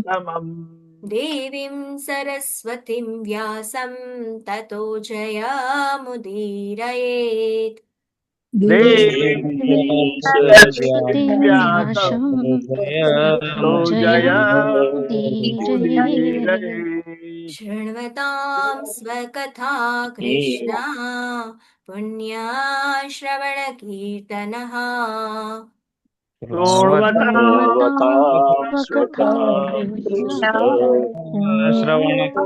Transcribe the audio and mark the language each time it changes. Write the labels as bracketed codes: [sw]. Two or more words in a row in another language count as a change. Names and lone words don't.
[sa] देवीं सरस्वतीं व्यासं ततो જયमुदीरयेत्. देवीं सरस्वतीं સરસ્વતીं વ્યાસં વ્યાસં તતો તતો જયમુદીરયે. જયમુદીરયે. शृण्वतां स्वकथा कृष्णा पुण्याश्रवणकीर्तनः. शृण्वतां सर्वथा स्वकथां कृष्ण कृष्ण શ્રવણ